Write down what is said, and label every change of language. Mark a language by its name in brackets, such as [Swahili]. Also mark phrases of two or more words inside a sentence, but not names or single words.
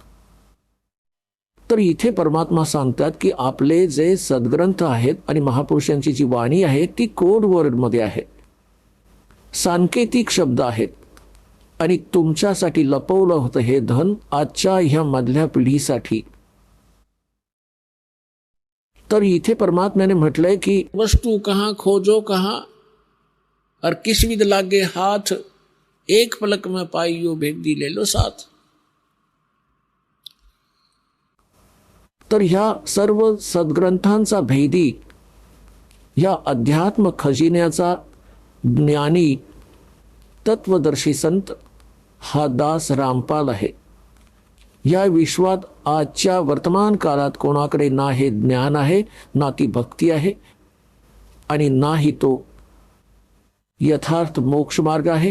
[Marathi] तर इथे परमात्मा सांगतात की आपले जे सद्ग्रंथ आहेत आणि महापुरुषांची जी वाणी आहे ती [English] code wordमध्ये [Marathi] आहे, सांकेतिक शब्द आहेत. आणि तुमच्यासाठी लपवलं होतं हे धन आजच्या ह्या मधल्या पिढीसाठी. तर इथे परमात्म्याने म्हटलंय की [Hindi] वस्तू कहाँ खोजो कहाँ, और किस विध लागे हाथ, एक पलक में पाइयो भेदी ले लो साथ. [Marathi] तर ह्या सर्व सद्ग्रंथांचा भेदी, ह्या अध्यात्म खजिन्याचा ज्ञानी तत्वदर्शी संत हा दास रामपाल आहे. या विश्वात आजच्या वर्तमान काळात कोणाकडे ना हे ज्ञान आहे, ना ती भक्ती आहे, आणि नाही तो यथार्थ मोक्ष मार्ग आहे.